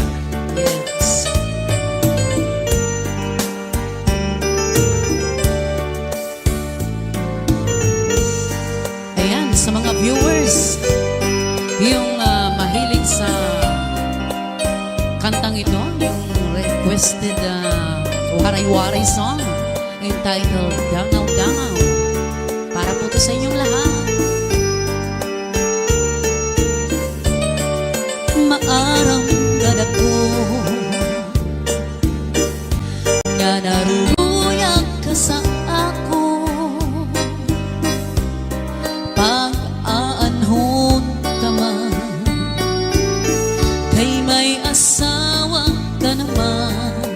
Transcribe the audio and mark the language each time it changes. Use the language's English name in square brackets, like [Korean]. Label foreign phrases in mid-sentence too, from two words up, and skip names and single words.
[Filipino] Yes. Ayan, sa mga viewers, yung mahilig sa kantang ito, yung requested waray-waray [English] song entitled [Filipino] Dangaw Dangaw. Para po ito sa inyong lahat. [Waray] Maarang gadako nga naruyag ka sa ako, pag-aanhon ka man, kay may asawa ka naman.